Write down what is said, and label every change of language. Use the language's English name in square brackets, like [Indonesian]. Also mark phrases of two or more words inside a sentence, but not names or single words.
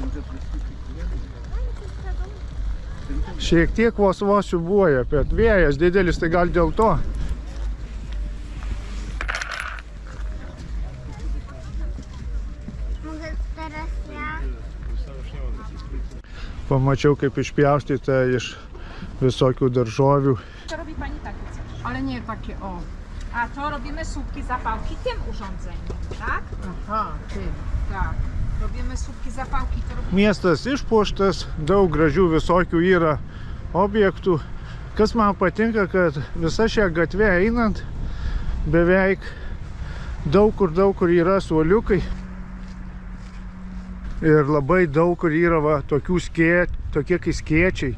[Lithuanian] Šiek tiek vos siūbuoja, bet vėjas didelis, tai gal dėl to. Pamačiau, kaip išpjaustyta iš visokių daržovių. [Polish] To robi pani takie coś, ale nie takie o. A to robimy słupki zapałki tym urządzeniem, tak? Aha, tym. Tak. Robimy słupki zapałki. [Lithuanian] Miestas išpuoštas, daug gražių visokių yra objektų. Kas man patinka, kad visa šią gatvę einant beveik daug kur yra suoliukai. Ir labai daug kur yra va, tokie kai skėčiai.